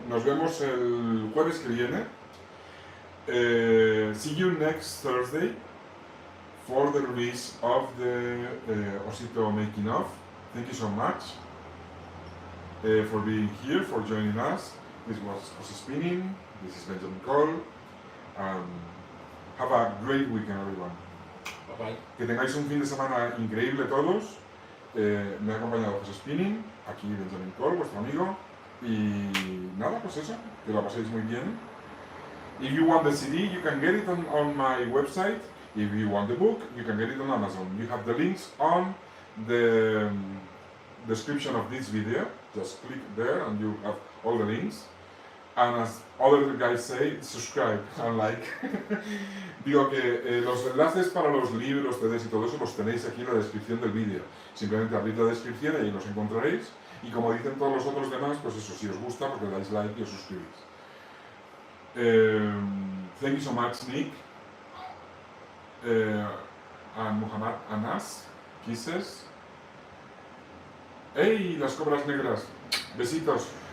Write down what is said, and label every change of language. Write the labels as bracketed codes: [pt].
[es] Nos vemos el jueves que viene. [en] See you next Thursday for the release of the Osito making of. Thank you so much for being here, for joining us. This was Osi Spinning. This is Benjamin Koll. Have a great weekend, everyone. Bye bye. [es] Que tengáis un fin de semana increíble todos. Me ha acompañado José Spinning, aquí Benjamin Koll, vuestro amigo. Y nada, pues eso, que lo paséis muy bien. [en] If you want the CD, you can get it on my website. If you want the book, you can get it on Amazon. You have the links on the description of this video. Just click there and you have all the links. And as other guys say, subscribe and like. [es] Digo que los enlaces para los libros, CDs y todo eso los tenéis aquí en la descripción del vídeo. Simplemente abrid la descripción y ahí los encontraréis. Y como dicen todos los otros demás, pues eso, si os gusta, pues le dais like y os suscribís. [en] Thank you so much, Nick. And Muhammad Anas, kisses. [es] ¡Ey! Las cobras negras. Besitos.